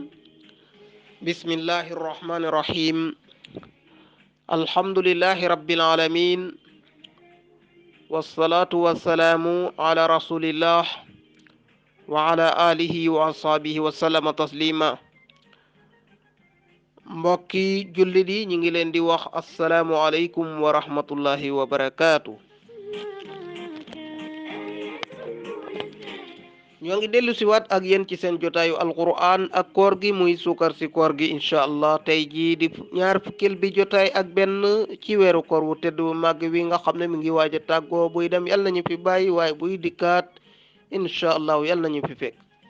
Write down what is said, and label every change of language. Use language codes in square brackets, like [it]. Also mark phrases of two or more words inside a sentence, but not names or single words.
[ar] بسم الله الرحمن الرحيم. الحمد لله رب العالمين، والصلاة والسلام على رسول الله وعلى آله وأصحابه وسلم تسليما. [wo] mbokki jullit yi ñu ngi leen di wax [ar] السلام عليكم ورحمة الله وبركاته. [wo] ñoo ngi dellu si waat ak yéen ci seen jotaayu alquran ak koor gi muy suukar si koor gi [ar] إن شاء الله [wo] tey jii di ñaar fukkil bi jotaay ak benn ci weeru koor wu tedd bu màgg wi nga xam ne mi ngi waaj a tàggoo buy dem yal nañu fi bàyyi waaye buy dikkaat [ar] إن شاء الله [wo] yal nañu fi fekk.